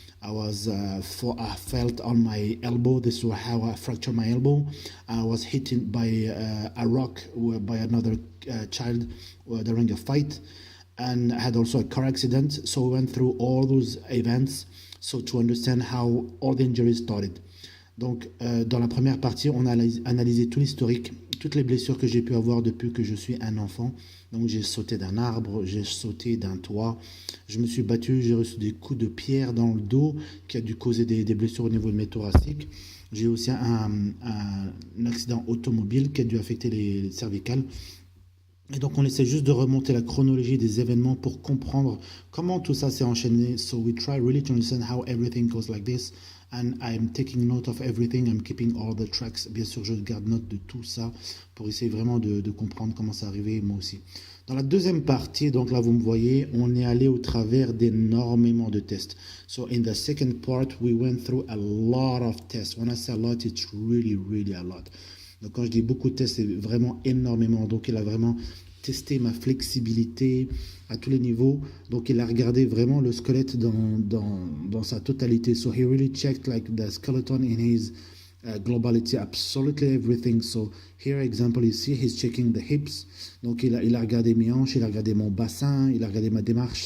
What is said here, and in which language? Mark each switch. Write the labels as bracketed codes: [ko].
[en] I felt on my elbow. This was how I fractured my elbow. I was hit by a rock by another child during a fight, and I had also a car accident. So we went through all those events, so to understand how all the injuries started. [fr] Donc, dans la première partie, on a analysé tout l'historique, toutes les blessures que j'ai pu avoir depuis que je suis un enfant. Donc, j'ai sauté d'un arbre, j'ai sauté d'un toit, je me suis battu, j'ai reçu des coups de pierre dans le dos qui a dû causer des blessures au niveau de mes thoraciques. J'ai aussi un accident automobile qui a dû affecter les cervicales. Et donc, on essaie juste de remonter la chronologie des événements pour comprendre comment tout ça s'est enchaîné. [en] So we try really to understand how everything goes like this. And I'm taking note of everything. I'm keeping all the tracks. [fr] Bien sûr, je garde note de tout ça pour essayer vraiment de comprendre comment ça arrivait, moi aussi. Dans la deuxième partie, donc là, vous me voyez, on est allé au travers d'énormément de tests. [en] So in the second part, we went through a lot of tests. When I say a lot, it's really, really a lot. [fr] Donc quand je dis beaucoup de tests, c'est vraiment énormément. Donc il a vraiment testé ma flexibilité à tous les niveaux. Donc il a regardé vraiment le squelette dans sa totalité. [en] So he really checked like the skeleton in his globality, absolutely everything. So here example, you see he's checking the hips. [fr] Donc il a regardé mes hanches, il a regardé mon bassin, il a regardé ma démarche.